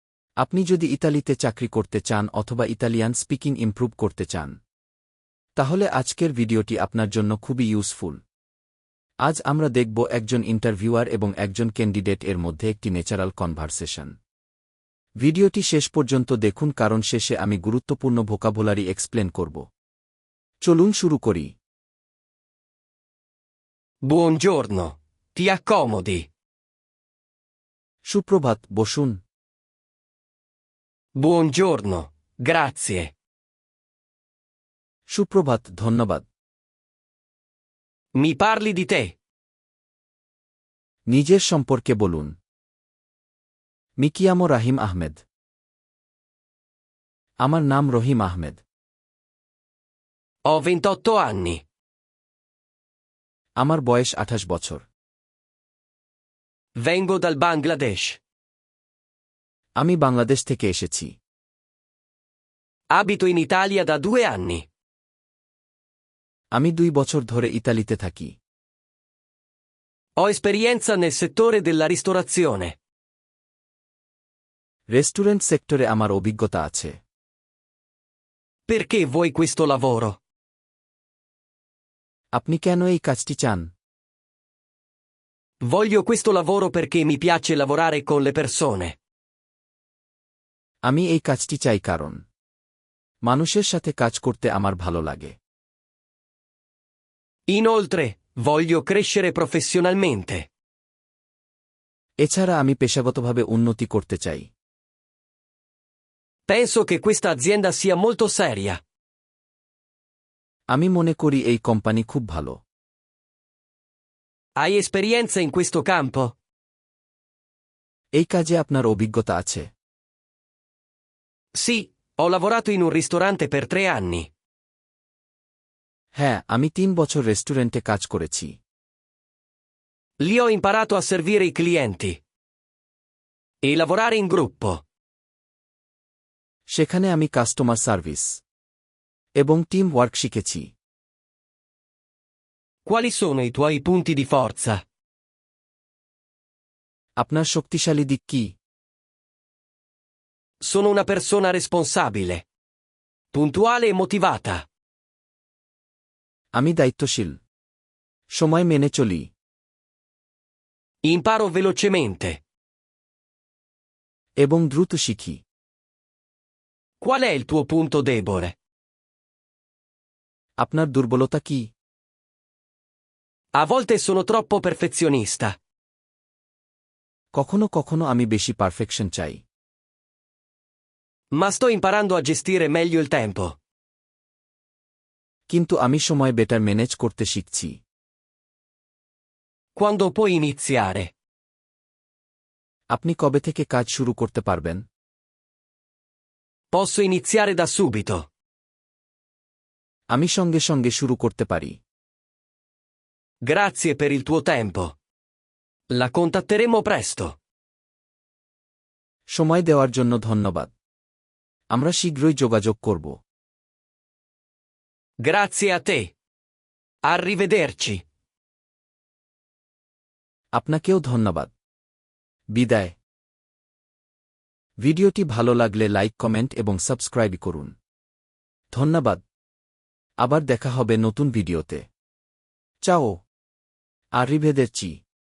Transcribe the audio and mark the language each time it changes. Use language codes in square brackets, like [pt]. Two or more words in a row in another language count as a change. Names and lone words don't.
[bn] আপনি যদি ইতালিতে চাকরি করতে চান অথবা [en] Italian speaking improve [bn] করতে চান, তাহলে আজকের ভিডিওটি আপনার জন্য খুবই ইউজফুল। আজ আমরা দেখব একজন ইন্টারভিউয়ার এবং একজন ক্যান্ডিডেট এর মধ্যে একটি [en] natural conversation. [bn] ভিডিওটি শেষ পর্যন্ত দেখুন কারণ শেষে আমি গুরুত্বপূর্ণ [en] vocabulary explain [bn] করব। চলুন শুরু করি। [it] Buongiorno, ti accomodi. [bn] সুপ্রভাত, বসুন। [it] Buongiorno, grazie. [bn] সুপ্রভাত, ধন্যবাদ। [it] Mi parli di te? [bn] নিজের সম্পর্কে বলুন। [it] Mi chiamo [bn] রাহিম আহমেদ। আমার নাম রহিম আহমেদ। [it] Ho 28 anni. [bn] আমার বয়স 28 বছর। [it] Vengo dal Bangladesh. [bn] আমি বাংলাদেশ থেকে এসেছি। [it] Abito in Italia da 2 anni. [bn] আমি 2 বছর ধরে ইতালিতে থাকি। [it] Ho esperienza nel settore della ristorazione. [bn] রেস্টুরেন্ট সেক্টরে আমার অভিজ্ঞতা আছে। [it] Perché vuoi questo lavoro? [bn] আপনি কেন এই কাজটি চান? [it] Voglio questo lavoro perché mi piace lavorare con le persone. [bn] আমি এই কাজটি চাই কারণ মানুষের সাথে কাজ করতে আমার ভালো লাগে। [it] Inoltre, voglio crescere professionalmente. [bn] এছাড়া আমি পেশাগতভাবে উন্নতি করতে চাই। [it] Penso che questa azienda sia molto seria. [bn] আমি মনে করি এই কোম্পানি খুব ভালো। [it] Hai esperienza in questo campo? [bn] এই কাজে আপনার অভিজ্ঞতা আছে? [it] Sì, ho lavorato in un ristorante per 3 anni. [bn] হ্যাঁ, আমি 3 বছর রেস্টুরেন্টে কাজ করেছি। [it] Lì ho imparato a servire i clienti e lavorare in gruppo. [bn] সেখানে আমি [en] customer service [bn] এবং [en] team work [bn] শিখেছি। [it] Quali sono i tuoi punti di forza? [bn] আপনার শক্তিশালী দিক কি? [it] Sono una persona responsabile, puntuale e motivata. [bn] আমি দায়িত্বশীল, সময় মেনে চলি, [it] Imparo velocemente. [bn] এবং দ্রুত শিখি। [it] Qual è il tuo punto debole? [bn] আপনার দুর্বলতা কি? [it] A volte sono troppo perfezionista. [bn] কখনো কখনো আমি বেশি পারফেকশন চাই। [it] Ma sto imparando a gestire meglio il tempo. [bn] কিন্তু আমি সময় [en] better manage [bn] করতে শিখছি। [it] Quando puoi iniziare? [bn] আপনি কবে থেকে কাজ শুরু করতে পারবেন? [it] Posso iniziare da subito. [bn] আমি সঙ্গে সঙ্গে শুরু করতে পারি। [it] Grazie per il tuo tempo. La contatteremo presto. [bn] সময় দেওয়ার জন্য ধন্যবাদ। আমরা শীঘ্রই যোগাযোগ করব। [it] Grazie a te. Arrivederci. [bn] আপনাকেও ধন্যবাদ। বিদায়। ভিডিওটি ভালো লাগলে [en] like, comment [bn] এবং সাবস্ক্রাইব করুন। ধন্যবাদ। আবার দেখা হবে নতুন ভিডিওতে। [it] Ciao. Arrivederci.